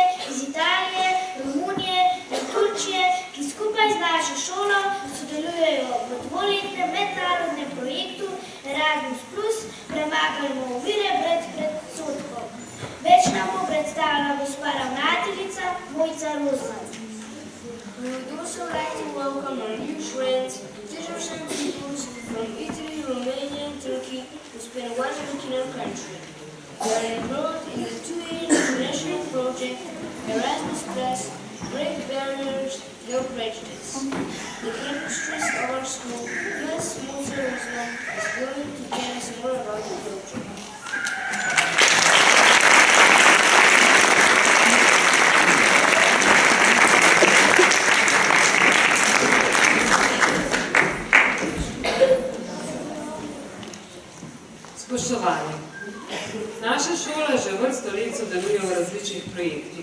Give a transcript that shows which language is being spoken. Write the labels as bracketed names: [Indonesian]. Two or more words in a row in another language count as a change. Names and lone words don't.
[Slovenian] iz Italije, Romunije in Turčije, ki skupaj z našo šolo sodelujejo v dvoletnem mednarodnem projektu Erasmus Plus Premagajmo ovire brez predsodkov. Več nam bo predstavila gospa ravnateljica Mojca Rozman. [English] We would also like to welcome our new friends, teachers and pupils from Italy, Romania, and Turkey who spend 1 week in our country. They are enrolled in the 2-year international project Erasmus Plus, Break Barriers, no prejudice. The headmistress of our school, Ms. Musa Ruslan, is going to tell us more about the culture. [Slovenian] Spoštovani, naša šola že vrsto let sodeluje v različnih projektih.